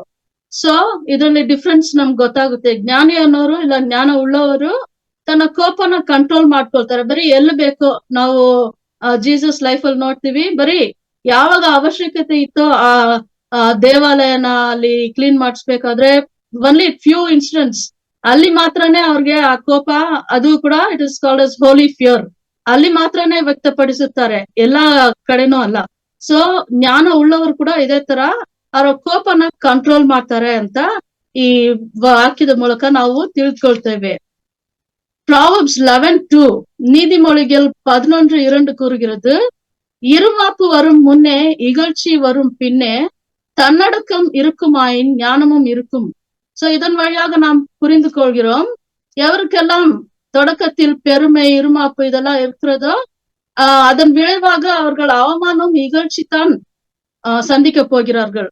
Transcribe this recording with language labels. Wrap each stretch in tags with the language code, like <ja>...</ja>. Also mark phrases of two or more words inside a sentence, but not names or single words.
<kn>ಸೊ ಇದರಲ್ಲಿ ಡಿಫ್ರೆನ್ಸ್ ನಮ್ಗೆ ಗೊತ್ತಾಗುತ್ತೆ. ಜ್ಞಾನಿ ಅನ್ನೋರು ಇಲ್ಲ ಜ್ಞಾನ ಉಳ್ಳವರು ತನ್ನ ಕೋಪನ ಕಂಟ್ರೋಲ್ ಮಾಡ್ಕೊಳ್ತಾರೆ. ಬರೀ ಎಲ್ಲಿ ಬೇಕೋ, ನಾವು ಜೀಸಸ್ ಲೈಫ್ ಅಲ್ಲಿ ನೋಡ್ತೀವಿ, ಬರೀ ಯಾವಾಗ ಅವಶ್ಯಕತೆ ಇತ್ತೋ ಆ ದೇವಾಲಯನ ಅಲ್ಲಿ ಕ್ಲೀನ್ ಮಾಡಿಸ್ಬೇಕಾದ್ರೆ</kn> <en>only few incidents,</en> <kn>ಅಲ್ಲಿ ಮಾತ್ರನೇ ಅವ್ರಿಗೆ ಆ ಕೋಪ, ಅದು ಕೂಡ</kn> <en>it is called as holy fear,</en> <kn>ಅಲ್ಲಿ ಮಾತ್ರನೇ ವ್ಯಕ್ತಪಡಿಸುತ್ತಾರೆ, ಎಲ್ಲಾ ಕಡೆನೂ ಅಲ್ಲ. ಸೊ ಜ್ಞಾನ ಉಳ್ಳವರು ಕೂಡ ಇದೇ ತರ ಅವರ ಕೋಪನ ಕಂಟ್ರೋಲ್ ಮಾಡ್ತಾರೆ ಅಂತ ಈ ವಾಕ್ಯದ ಮೂಲಕ ನಾವು ತಿಳ್ಕೊಳ್ತೇವೆ. ಪ್ರಾವರ್ಬ್ಸ್ 11:2,</kn> <ta>நீதிமொழிகள் 11:2 கூறுகிறது: இருமாப்பு வரும் முன்னே இகழ்ச்சி வரும் பின்னே தன்னடக்கம் இருக்குமாயின் ஞானமும் இருக்கும். சோ இதன் வழியாக நாம் புரிந்து கொள்கிறோம், எவருக்கெல்லாம் தொடக்கத்தில் பெருமை, இருமாப்பு இதெல்லாம் இருக்கிறதோ அதன் விளைவாக அவர்கள் அவமானம், இகழ்ச்சி தான் சந்திக்க போகிறார்கள்.</ta>